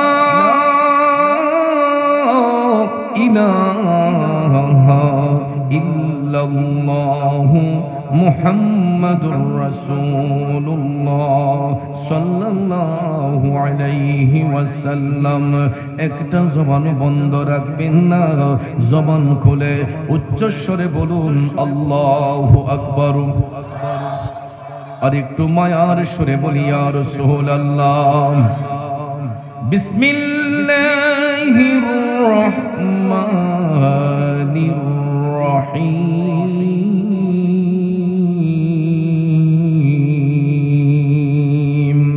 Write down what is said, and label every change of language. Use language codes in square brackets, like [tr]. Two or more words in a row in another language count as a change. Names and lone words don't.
[ar] الہ الا اللہ محمد رسول اللہ صلی اللہ علیہ وسلم [bn] একটা জবান বন্ধ রাখবেন না জবান খুলে উচ্চস্বরে বলুন [ar] الله أكبر [bn] আর একটু মায়ার সুরে বলি [ar] يا رسول الله بسم الله الرحمن الرحيم